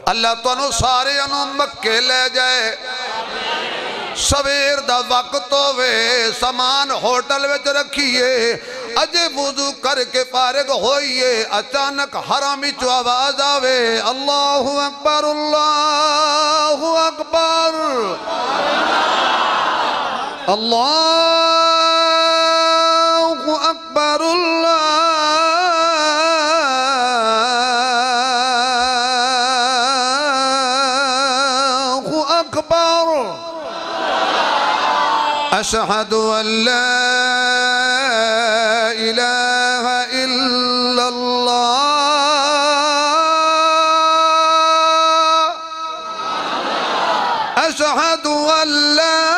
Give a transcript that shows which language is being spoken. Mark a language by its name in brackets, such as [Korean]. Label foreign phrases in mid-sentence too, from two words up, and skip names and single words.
[Punjabi] ਅੱਲਾਹ ਤੁਹਾਨੂੰ ਸਾਰੇ ਮੱਕੇ ਲੈ ਜਾਏ ਸਵੇਰ ਦਾ ਵਕਤ ਹੋਵੇ ਸਾਮਾਨ ਹੋਟਲ ਵਿਚ ਰੱਖੀਏ ਅਜੇ ਵੁਜ਼ੂ ਕਰਕੇ ਫ਼ਾਰਿਗ ਹੋਈਏ ਅਚਾਨਕ ਹਰਮ ਚੋਂ ਆਵਾਜ਼ ਆਵੇ [Arabic] الله أكبر الله أكبر الله أكبر الله أكبر أشهد أن لا إله إلا الله أشهد أن لا